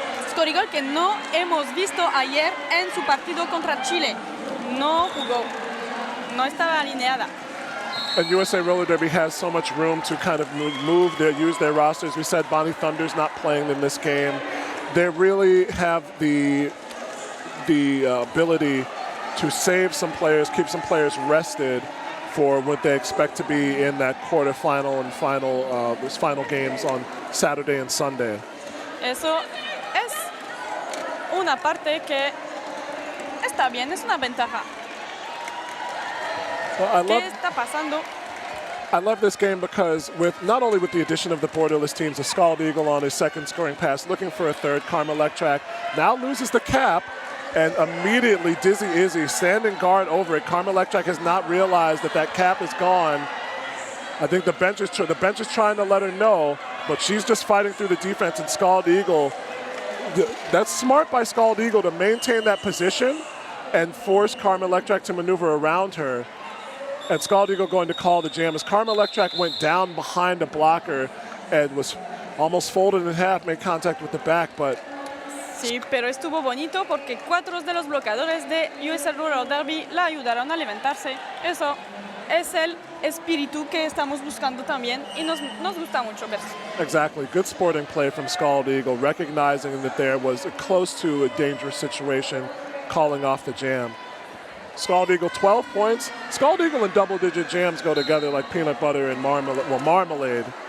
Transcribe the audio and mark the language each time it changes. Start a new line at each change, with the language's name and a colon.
Spanish: Scorigirl que no hemos visto ayer en su partido contra Chile. No jugó, no estaba alineada.
English: And USA Roller Derby has so much room to kind of use their rosters. We said Bonnie Thunder's not playing in this game. They really have the ability to save some players, keep some players rested for what they expect to be in that quarterfinal and final games on Saturday and Sunday.
Spanish: Eso es una parte que está bien, es una ventaja.
English: Well,
Spanish: ¿Qué está pasando?
English: I love this game because not only with the addition of the borderless teams, a Scald Eagle on his second scoring pass, looking for a third, Karma Electrac now loses the cap, and immediately Dizzy Izzy standing guard over it. Karma Electrac has not realized that cap is gone. I think the bench is trying to let her know, but she's just fighting through the defense, and Scald Eagle, that's smart by Scald Eagle to maintain that position and force Karma Electrac to maneuver around her. And Scald Eagle going to call the jam as Karma Electrac went down behind a blocker and was almost folded in half, made contact with the back, but...
Spanish: Sí, pero estuvo bonito porque 4 de los bloqueadores de USA Roller Derby la ayudaron a levantarse. Eso es el espíritu que estamos buscando también y nos gusta mucho ver.
English: Exactly. Good sporting play from Scald Eagle, recognizing that there was close to a dangerous situation, calling off the jam. Scald Eagle, 12 points. Scald Eagle and double-digit jams go together like peanut butter and marmalade. Well, marmalade.